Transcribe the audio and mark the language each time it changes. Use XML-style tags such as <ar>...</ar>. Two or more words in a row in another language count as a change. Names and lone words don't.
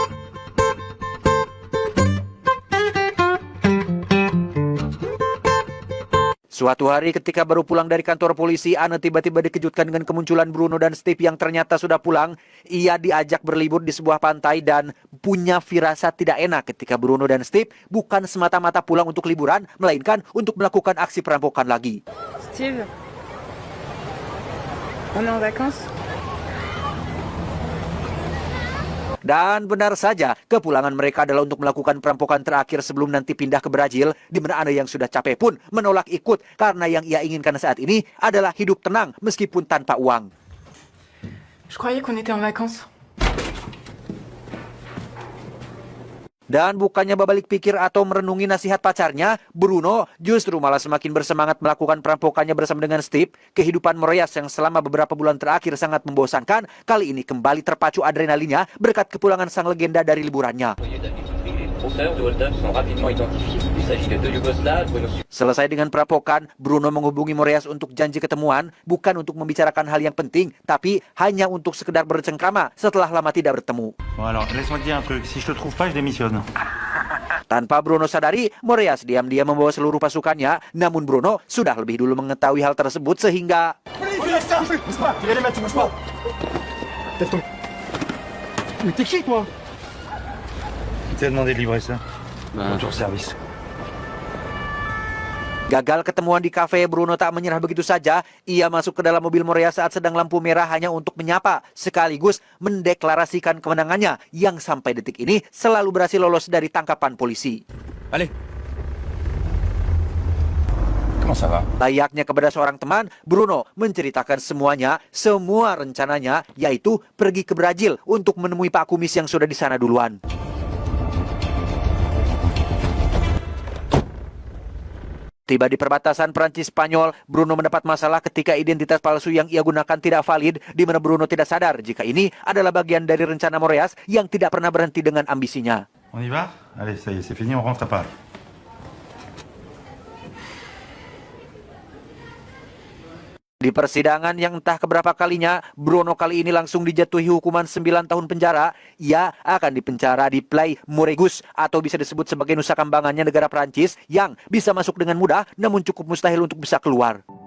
<id>Suatu hari ketika baru pulang dari kantor polisi, Anne tiba-tiba dikejutkan dengan kemunculan Bruno dan Steve yang ternyata sudah pulang. Ia diajak berlibur di sebuah pantai dan punya firasat tidak enak ketika Bruno dan Steve bukan semata-mata pulang untuk liburan, melainkan untuk melakukan aksi perampokan lagi.</id> <fr>Steve, on est en vacances?</fr> <id>Dan benar saja, kepulangan mereka adalah untuk melakukan perampokan terakhir sebelum nanti pindah ke Brazil, di mana Anne yang sudah capek pun menolak ikut karena yang ia inginkan saat ini adalah hidup tenang meskipun tanpa uang.</id> <fr>Je croyais qu'on était en vacances.</fr> <id>Dan bukannya berbalik pikir atau merenungi nasihat pacarnya, Bruno justru malah semakin bersemangat melakukan perampokannya bersama dengan Steve. Kehidupan Moreas yang selama beberapa bulan terakhir sangat membosankan, kali ini kembali terpacu adrenalinnya berkat kepulangan sang legenda dari liburannya. Selesai dengan perampokan, Bruno menghubungi Moreas untuk janji ketemuan, bukan untuk membicarakan hal yang penting, tapi hanya untuk sekedar bercengkrama setelah lama tidak bertemu.</id> <fr>Bon alors, laisse-moi te dire un truc, si je te trouve pas, je démissionne.</fr> <id>Tanpa Bruno sadari, Moreas diam-diam membawa seluruh pasukannya, namun Bruno sudah lebih dulu mengetahui hal tersebut sehingga...</id> <fr>Mais t'es qui, toi? Qui t'a demandé de livrer ça? Bonjour service.</fr> <id>Gagal ketemuan di kafe, Bruno tak menyerah begitu saja. Ia masuk ke dalam mobil Moreas saat sedang lampu merah hanya untuk menyapa, sekaligus mendeklarasikan kemenangannya yang sampai detik ini selalu berhasil lolos dari tangkapan polisi.</id> <fr>Allez. Comment ça va?</fr> <id>Layaknya kepada seorang teman, Bruno menceritakan semuanya, semua rencananya, yaitu pergi ke Brazil untuk menemui Pak Kumis yang sudah di sana duluan. Tiba di perbatasan Prancis-Spanyol, Bruno mendapat masalah ketika identitas palsu yang ia gunakan tidak valid, di mana Bruno tidak sadar jika ini adalah bagian dari rencana Moreas yang tidak pernah berhenti dengan ambisinya.</id> <fr>On y va? Allez, ça y est, c'est fini, on rentre à Paris.</fr> <id>Di persidangan yang entah keberapa kalinya, Bruno kali ini langsung dijatuhi hukuman 9 tahun penjara. Ia akan dipenjara di Play Moregus atau bisa disebut sebagai nusa kambangannya negara Prancis yang bisa masuk dengan mudah namun cukup mustahil untuk bisa keluar.</id>